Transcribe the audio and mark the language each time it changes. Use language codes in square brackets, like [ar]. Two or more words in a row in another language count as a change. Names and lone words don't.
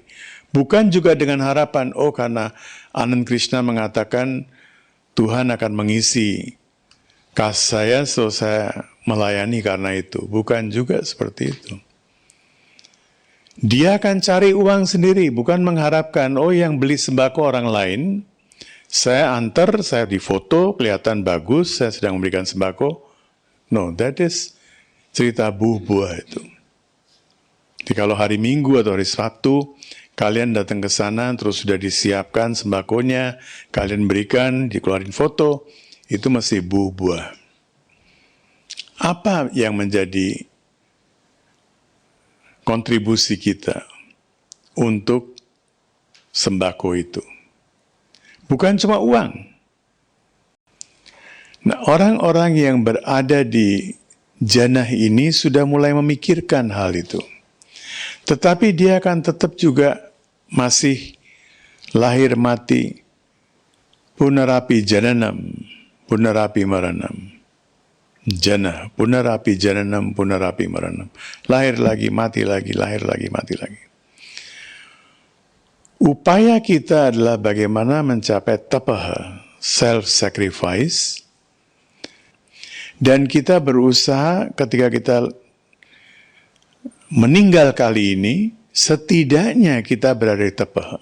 [id] Bukan juga dengan harapan, oh karena Anand Krishna mengatakan Tuhan akan mengisi kas saya, so saya melayani karena itu. Bukan juga seperti itu. Dia akan cari uang sendiri, bukan mengharapkan, oh yang beli sembako orang lain, saya antar, saya difoto, kelihatan bagus, saya sedang memberikan sembako. [en] No, that is [id] cerita buah itu. Jadi kalau hari Minggu atau hari Sabtu, kalian datang ke sana, terus sudah disiapkan sembakonya, kalian berikan, dikeluarin foto, itu masih buah. Apa yang menjadi kontribusi kita untuk sembako itu? Bukan cuma uang. Nah, orang-orang yang berada di jannah ini sudah mulai memikirkan hal itu. Tetapi dia akan tetap juga masih lahir mati, [sa] punarapi jananam, punarapi maranam. Jannah, punarapi jananam, punarapi maranam. [id] Lahir lagi, mati lagi, lahir lagi, mati lagi. Upaya kita adalah bagaimana mencapai tapaha, self-sacrifice, dan kita berusaha ketika kita meninggal kali ini, setidaknya kita berada di tapaha.